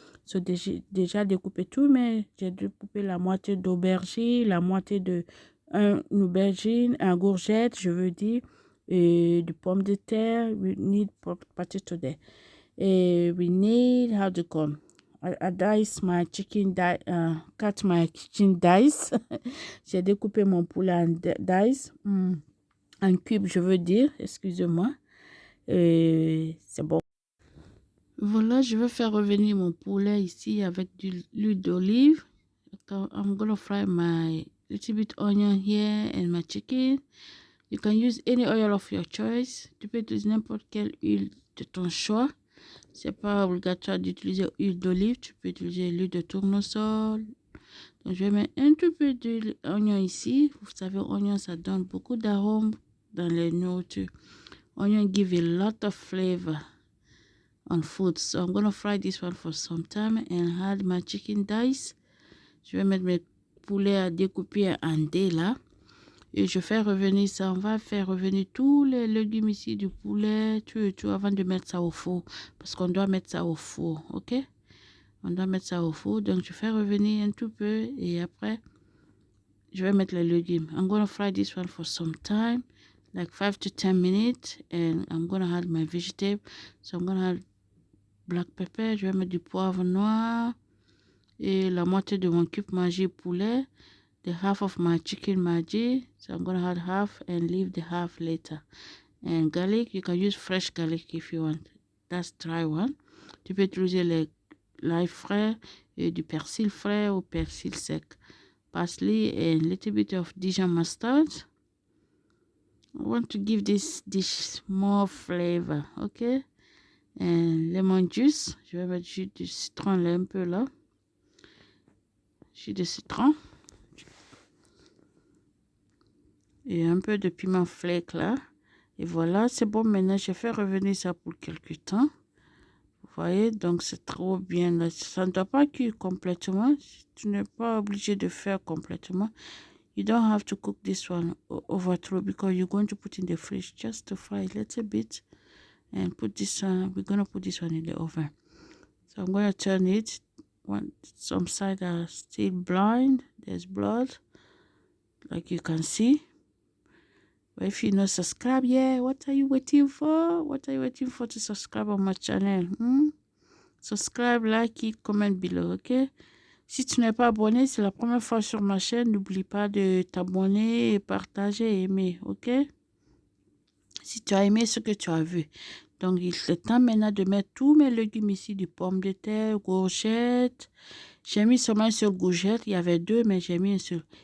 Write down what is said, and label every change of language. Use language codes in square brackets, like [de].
[fr] So, déjà découpé tout, mais j'ai découpé la moitié d'aubergine, la moitié de une aubergine, un courgette, je veux dire, et du pomme de terre. [en] We need potato there. Et we need, how to call, I dice my chicken, cut my chicken dice. [fr] J'ai découpé mon poulet en dice, en cube, je veux dire, excusez-moi. C'est bon. Voilà, je vais faire revenir mon poulet ici avec de l'huile d'olive. [en] I'm gonna fry my little bit onion here and my chicken. You can use any oil of your choice. [fr] Tu peux utiliser n'importe quelle huile de ton choix. C'est pas obligatoire d'utiliser huile d'olive. Tu peux utiliser l'huile de tournesol. Donc, je vais mettre un tout peu d'oignon ici. Vous savez, oignon, ça donne beaucoup d'arômes dans les nourritures. [en] Onion give a lot of flavor on food. So, I'm going to fry this one for some time and add my chicken dice. [fr] Je vais mettre mes poulets à découper en dés là. Et je fais revenir ça. On va faire revenir tous les légumes ici du poulet, tout avant de mettre ça au four. Parce qu'on doit mettre ça au four, ok? On doit mettre ça au four. Donc, je fais revenir un tout peu. Et après, je vais mettre les légumes. [en] I'm going to fry this one for some time. Like 5 to 10 minutes. And I'm going to add my vegetable. So, I'm going to add black pepper. [fr] Je vais mettre du poivre noir. Et la moitié de mon cube Maggi poulet. [en] The half of my chicken Maggi. So, I'm going to add half and leave the half later. And garlic. You can use fresh garlic if you want. That's dry one. [fr] Tu peux utiliser l'ail frais et du persil frais ou persil sec. [en] Parsley and a little bit of Dijon mustard. I want to give this dish more flavor, okay? And lemon juice. [fr] Je vais mettre jus de citron là, un peu là. Jus de citron. Et un peu de piment flake là. Et voilà, c'est bon. Maintenant, je fais revenir ça pour quelques temps. Vous voyez, donc c'est trop bien là. Ça ne doit pas cuire complètement. Tu n'es pas obligé de faire complètement. [en] You don't have to cook this one over through because you're going to put in the fridge just to fry a little bit and put this one. We're going to put this one in the oven. So I'm going to turn it. Some sides are still blind. There's blood, like you can see. But if you're not subscribed yet, what are you waiting for? What are you waiting for to subscribe on my channel? Subscribe, like it, comment below, okay? [fr] Si tu n'es pas abonné, c'est la première fois sur ma chaîne, n'oublie pas de t'abonner, partager et aimer, ok? Si tu as aimé ce que tu as vu. Donc, il est temps maintenant de mettre tous mes légumes ici, du pomme de terre, courgettes. J'ai mis seulement sur courgette, il y avait 2, mais j'ai mis un seul.